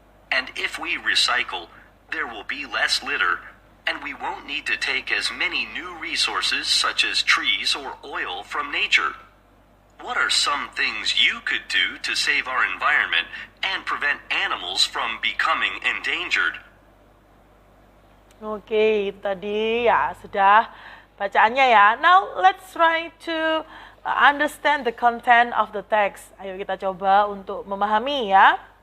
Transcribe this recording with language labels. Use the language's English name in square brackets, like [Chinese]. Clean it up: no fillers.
[English] And if we recycle, there will be less litter, and we won't need to take as many new resources such as trees or oil from nature. What are some things you could do to save our environment and prevent animals from becoming endangered? [Indonesian] Oke, itu tadi ya sudah bacaannya ya. [English] Now let's try to understand the content of the text. [Indonesian] Ayo kita coba untuk memahami ya.